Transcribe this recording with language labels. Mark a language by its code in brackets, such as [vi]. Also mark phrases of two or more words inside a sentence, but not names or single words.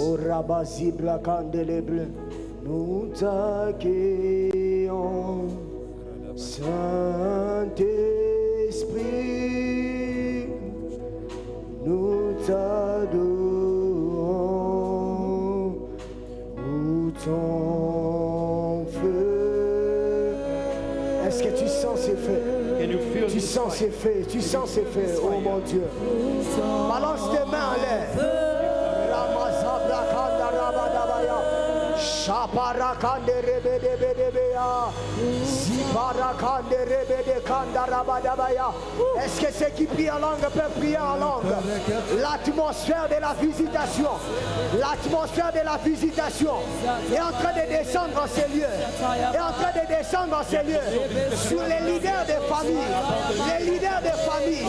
[fr] Oh Rabazi Blakandeleble, nous t'accueillons, Saint-Esprit, nous t'adorons, où ton feu. Est-ce que tu sens ces feux? [en] Can you feel [fr] Tu [en] this [fr] sens ces [en] fire? [fr] feux, tu sens ces feux, oh mon Dieu. Balance tes mains en l'air. Ramazabrakanda rabadabaya. Shaparakande rebedebedebeya. Barakande rebede kanda rabadabaya. Est-ce que ceux qui prient en langue peuvent prier en langue? L'atmosphère de la visitation, l'atmosphère de la visitation est en train de descendre en ces lieux, est en train de descendre en ces lieux, sur les leaders des familles, les leaders des familles.